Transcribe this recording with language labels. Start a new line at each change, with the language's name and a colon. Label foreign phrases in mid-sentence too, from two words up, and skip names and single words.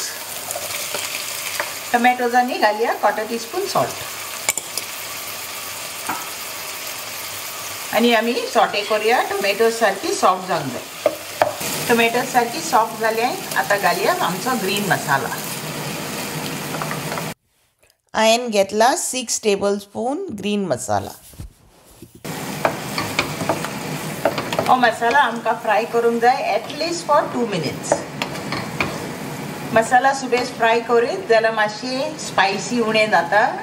Konkani: टोमॅटोजांनी घालया
English: 1/4 teaspoon salt.
Konkani: आणि आम्ही सॉटे करूया. टोमॅटोज सारखी सॉफ्ट जाऊन जाय.
Marathi: टोमॅटोज सारखी सॉफ्ट झाली आहे.
Konkani: आता घालया आमचा
English: green masala.
Konkani: हांवें घेतला
English: 6 tablespoon green masala.
Konkani: हो मसाला आमकां फ्राय करूंक जाय
English: atleast for 2 minutes.
Konkani: मसाला सुबेज फ्राय करीत जाल्यार मातशें स्पायसी उणें जाता.